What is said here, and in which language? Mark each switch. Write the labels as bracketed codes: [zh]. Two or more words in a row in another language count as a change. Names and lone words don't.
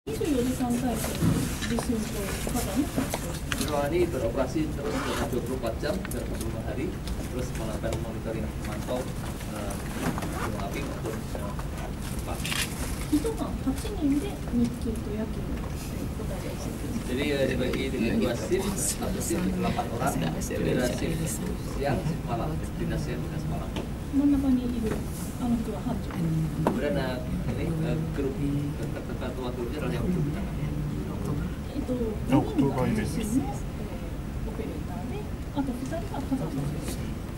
[ja] 24 時間体制で地震と火山 [id] Ruangan ini beroperasi terus selama 24 jam dalam 25 hari, terus melakukan monitoring memantau gunung api maupun gempa. [ja] 人が8人で日勤と夜勤という答えです。 [id] Jadi dibagi dengan dua shift, satu shift 8 orang, beda shift siang, shift malam, dinas siang, dinas malam. [ja] 真ん中にいるあの人は班長。 [id] Kemudian ini grup ketua grupnya adalah yang grup kita. [ja] 4 人が地震のオペレーターで、あと2人が火山の先生。